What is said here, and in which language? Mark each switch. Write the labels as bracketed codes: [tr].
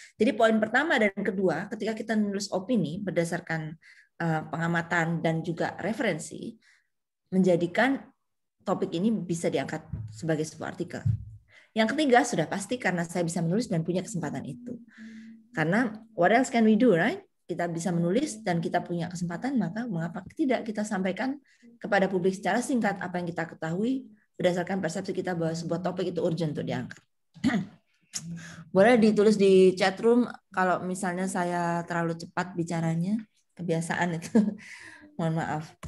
[id] Jadi poin pertama dan kedua, ketika kita menulis opini berdasarkan pengamatan dan juga referensi, menjadikan topik ini bisa diangkat sebagai sebuah artikel. Yang ketiga sudah pasti karena saya bisa menulis dan punya kesempatan itu. [en] Karena what else can we do, right? [id] Kita bisa menulis dan kita punya kesempatan, maka mengapa tidak kita sampaikan kepada publik secara singkat apa yang kita ketahui berdasarkan persepsi kita bahwa sebuah topik itu urgent untuk diangkat. Boleh ditulis di chat room kalau misalnya saya terlalu cepat bicaranya, kebiasaan itu. Mohon maaf.